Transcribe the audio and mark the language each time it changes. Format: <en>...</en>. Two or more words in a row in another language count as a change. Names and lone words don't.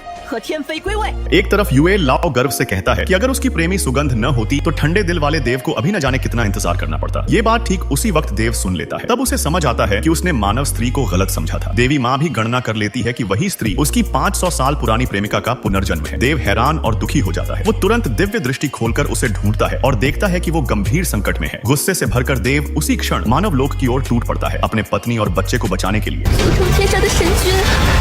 <zh>和天妃归位。</zh> <hi>एक तरफ यूएल लाओ गर्व से कहता है कि अगर उसकी प्रेमी सुगंध न होती तो ठंडे दिल वाले देव को अभी न जाने कितना इंतजार करना पड़ता। ये बात ठीक उसी वक्त देव सुन लेता है। तब उसे समझ आता है कि उसने मानव स्त्री को गलत समझा था। देवी माँ भी गणना कर लेती है कि वही स्त्री उसकी 500 साल पुरानी प्रेमिका का पुनर्जन्म है। देव हैरान और दुखी हो जाता है। वो तुरंत दिव्य दृष्टि खोलकर उसे ढूंढता है और देखता है कि वो गंभीर संकट में है। गुस्से से भरकर देव उसी क्षण मानव लोक की ओर टूट पड़ता है, अपने पत्नी और बच्चे को बचाने के लिए।</hi> <zh>求天上的神君</zh>